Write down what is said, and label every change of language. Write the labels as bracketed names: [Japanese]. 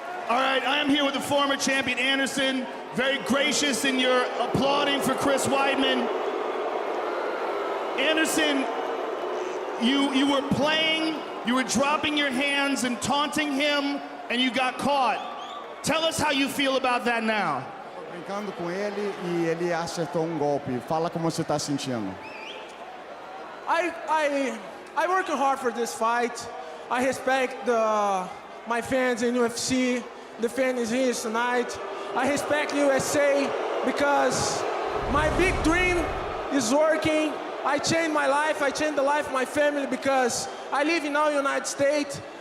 [English] All right, I am here with the former champion, Anderson. Very gracious in your applauding for Chris Weidman. Anderson, you were playing, you were dropping your hands and taunting him, and you got caught. Tell us how you feel about that now. [Portuguese] Brincando com ele e ele acertou golpe. Fala como você está sentindo. [English] I working hard for this fight. I respect my fans in UFC, the fans here tonight. I respect USA because my big dream is working. I changed my life, I changed the life of my family because I live in the United States.